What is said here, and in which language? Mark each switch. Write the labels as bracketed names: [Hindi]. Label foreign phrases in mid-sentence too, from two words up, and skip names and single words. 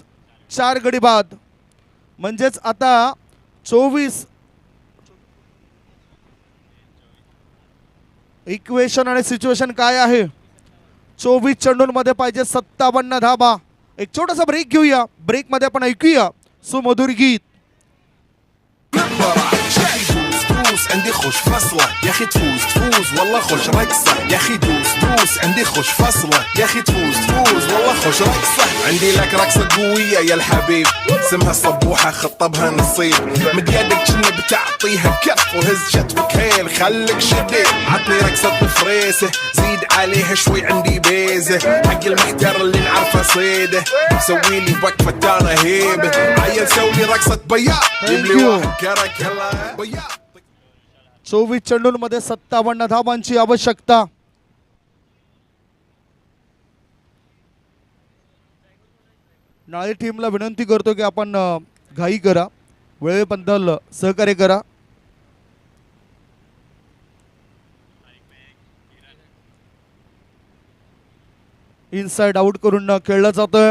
[Marathi] 4 गडी बाद. म्हणजेच आता 24. इक्वेशन आणि सिच्युएशन काय आहे? 24 चेंडूंमध्ये पाहिजे 57 धाबा. एक छोटासा ब्रेक घेऊया. ब्रेकमध्ये आपण ऐकूया सुमधुर गीत. [Arabic] عندي خوش فصلة يا اخي تفوز تفوز والله خوش رقصة يا اخي دوس دوس عندي خوش فصلة يا اخي تفوز تفوز والله خوش رقصة عندي لك رقصة قوية يا الحبيب اسمها الصبوحة خطبها نصيب مد يدك كنا بتعطيها كف وهز شتوك هيل خليك شديد عطني رقصة فريسة زيد عليها شوي عندي بيزة حق المحتر اللي نعرفه صيده سوي لي وقفة انا هيبة عيل سوي رقصة بياع جيب لي واحد كرك هلا بياع. [Marathi] 24 चेंडूंमध्ये 57 धावांची आवश्यकता. नाळे टीमला विनंती करतो की आपण घाई करा, वेळेबद्दल सहकार्य करा. [English] inside out [Marathi] करून खेळलं जातोय.